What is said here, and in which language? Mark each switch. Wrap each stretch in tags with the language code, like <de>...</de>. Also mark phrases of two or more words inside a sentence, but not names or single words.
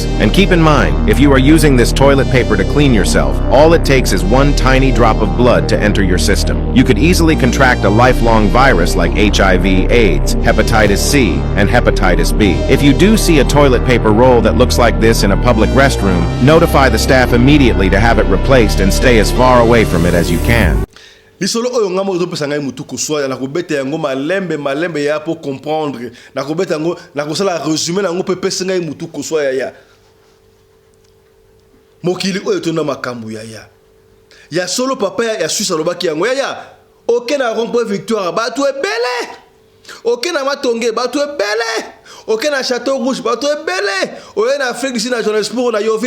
<en>And keep in mind, if you are using this toilet paper to clean yourself, all it takes is one tiny drop of blood to enter your system. You could easily contract a lifelong virus like HIV, AIDS, hepatitis C, and hepatitis B. If you do see a toilet paper roll that looks like this in a public restroom, notify the staff immediately to have it replaced and stay as far away from it as you can.</en> <ln>Lisolo oyo ngamo zopesa ngai mutu kuswa na kobeta yango malembe ya</ln> <fr>pour comprendre</fr> <ln>na kobeta yango na kosala résumé na ngo pepesa ngai mutu kuswa ya mokili oyo tona makambu ya solo papa ya Suisse alobaki yango ya okena rond-point Victoire batu ebele okena matonge batu ebele okena Château Rouge batu ebele okena Afrique du Sud na Johannesburg na Yoville</ln>